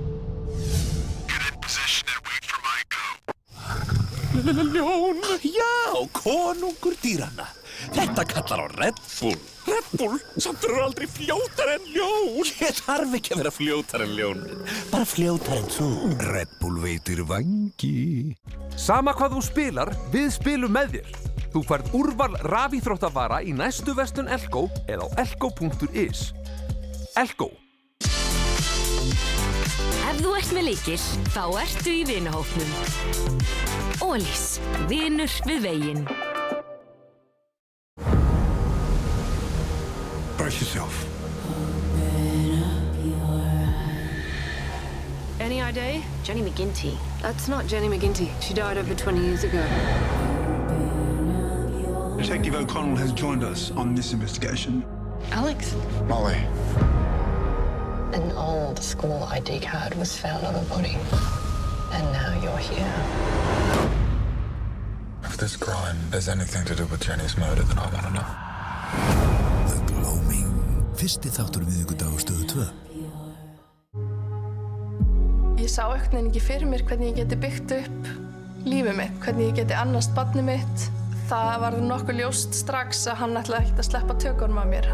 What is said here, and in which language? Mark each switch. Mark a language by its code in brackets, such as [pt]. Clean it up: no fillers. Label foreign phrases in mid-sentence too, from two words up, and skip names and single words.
[en] Get in position and wait for my go. [is] Ljón! Já, konungur dýranna. Þetta kallar á Red Bull. Red Bull? Samt eru aldrei fljótar en ljón. Ég þarf ekki að vera fljótar en ljón. Bara fljótar en þú. Red Bull veitir vangi. Sama hvað þú spilar, við spilum með þér. Þú færð úrval rafíþróttavara í næstu verslun Elko eða á elko.is. Elko. Ef þú ert með lykil, þá ertu í vinahópnum. Ólís, vinur við veginn. [en] Brace yourself. Any idea? Jenny McGinty. That's not Jenny McGinty. She died over 20 years ago. Detective O'Connell has joined us on this investigation. Alex? Molly. An old school ID card was found on the body. And now you're here. If this crime has anything to do with Jenny's murder, then I want to know. The Gloaming. [is] Fyrsti þáttur miðvikudag á Stöðu 2. Ég sá einhvern veginn ekki fyrir mér hvernig ég geti byggt upp lífið mitt, hvernig ég geti annast barnið mitt. Það var nokkuð ljóst strax að hann ætlaði ekkert að sleppa tökunum af mér.